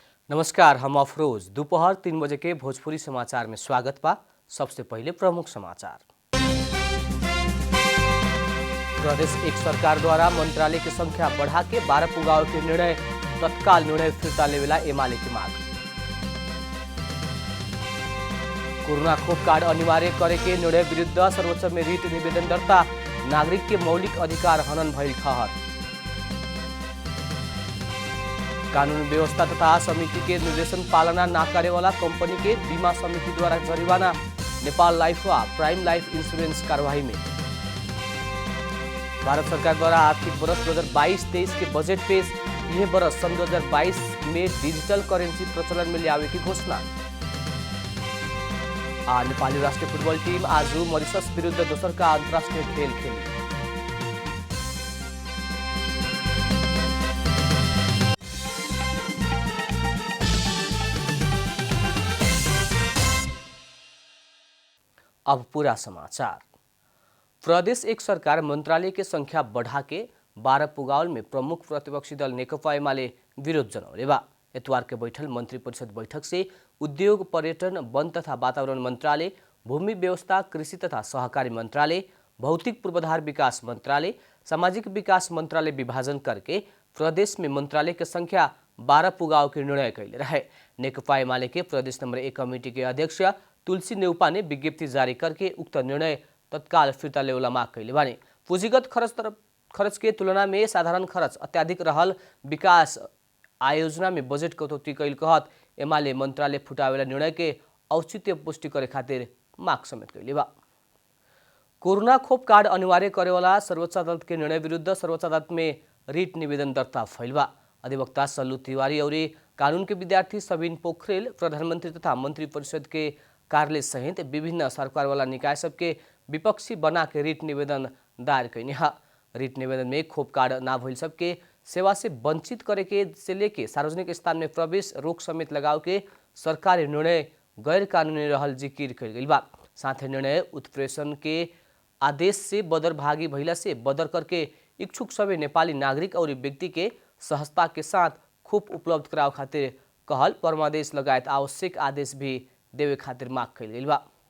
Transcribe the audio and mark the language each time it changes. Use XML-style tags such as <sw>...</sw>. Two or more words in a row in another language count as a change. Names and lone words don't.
<bho>नमस्कार, हम अफरोज। दोपहर 3 बजे के भोजपुरी समाचार में स्वागत बा। सबसे पहले प्रमुख समाचार। प्रदेश एक सरकार द्वारा मंत्रालय की संख्या बढ़ा के 12 पुगाव के निर्णय, तत्काल निर्णय फिर्ता लेवेला एमाले की मांग। कोरोना खोप कार्ड अनिवार्य करे के निर्णय विरुद्ध सर्वोच्च में रिट निवेदन दर्ता, नागरिक के मौलिक अधिकार हनन भइल ठहर। कानून व्यवस्था तथा समिति के निर्देशन पालना न करे वाला कंपनी के बीमा समिति द्वारा जरिमाना, नेपाल लाइफ व प्राइम लाइफ इंश्योरेंस कार्यवाही में। भारत सरकार द्वारा आर्थिक वर्ष 2022-23 के बजट पेश, यह वर्ष सन 2022 में डिजिटल करेंसी प्रचलन में लियावे की घोषणा। नेपाली राष्ट्रीय फुटबॉल टीम आज मॉरिशस विरुद्ध दोसर का अंतर्राष्ट्रीय खेल खेली। अब पूरा समाचार। प्रदेश एक सरकार मंत्रालय की संख्या बढ़ा के 12 पुगावल में प्रमुख प्रतिपक्षी दल नेकपा एमाले विरोध जनौले बा। इतवार के बैठल मंत्री परिषद बैठक से उद्योग, पर्यटन, वन तथा वातावरण मंत्रालय, भूमि व्यवस्था, कृषि तथा सहकारी मंत्रालय, भौतिक पूर्वाधार विकास मंत्रालय, सामाजिक विकास मंत्रालय विभाजन करके प्रदेश में मंत्रालय की संख्या 12 पुगाव के निर्णय कैले रहे। नेकपा एमाले के प्रदेश नंबर 1 कमेटी के अध्यक्ष तुलसी नेउपा ने विज्ञप्ति जारी करके उक्त निर्णय तत्काल फिर्ता लेवेला माग कैले बानी। पूंजीगत खर्च के तुलना में साधारण खर्च अत्याधिक रहल विकास आयोजना में बजट कटौती कैल कहत एमाले मंत्रालय फुटावेला निर्णय के औचित्य पुष्टि करे खातिर माग समेत कैले बा। कोरोना खोप कार्ड अनिवार्य करे वाला सर्वोच्च अदालत के निर्णय विरुद्ध सर्वोच्च अदालत में रिट निवेदन दर्ता भइल बा। अधिवक्ता सल्लू तिवारी और कानून के विद्यार्थी सबिन पोखरेल प्रधानमंत्री तथा मंत्री परिषद के कार्यालय सहित विभिन्न सरकार वाला निकाय सबके विपक्षी बना के रिट निवेदन दायर कैने है। रिट निवेदन में खोप कार्ड ना भइल सबके सेवा से वंचित करे के से लेके सार्वजनिक स्थान में प्रवेश रोक समेत लगाव के सरकारी निर्णय गैर कानूनी रहल जिकिर कैल गइल बा। साथ ही निर्णय उत्प्रेषण के आदेश से बदर भागी भइला से बदर करके इच्छुक सभी नेपाली नागरिक और व्यक्ति के सहजता के साथ खोप उपलब्ध कराव खातिर कहल परमादेश लगायत आवश्यक आदेश भी देवे खातिर माग कैल गइल बा।</bho>